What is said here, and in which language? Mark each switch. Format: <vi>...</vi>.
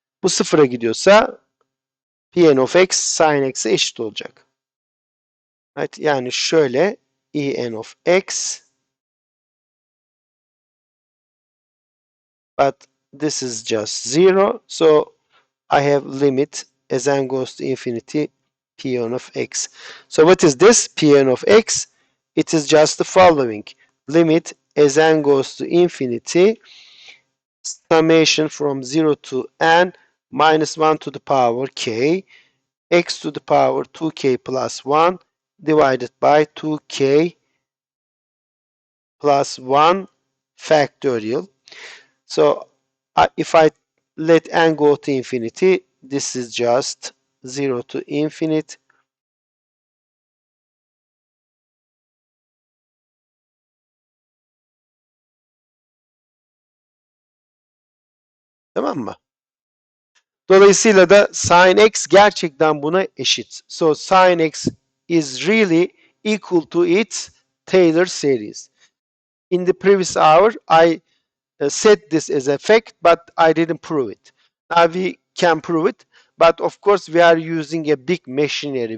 <tr>Bu sıfıra gidiyorsa Pn of x sin x'e eşit olacak.</tr> <en>Right?</en> <tr>Yani şöyle</tr> <en>En of x, but this is just 0. So I have limit as n goes to infinity Pn of x. So what is this Pn of x? It is just the following. Limit as n goes to infinity, summation from 0 to n minus 1 to the power k, x to the power 2k plus 1 divided by 2k plus 1 factorial. So if I let n go to infinity, this is just 0 to infinite.</en> <tr>Tamam mı? Dolayısıyla da sin x gerçekten buna eşit.</tr> <en>So sin x is really equal to its Taylor series. In the previous hour, I said this as a fact, but I didn't prove it. Now we can prove it, but of course we are using a big machinery.</en>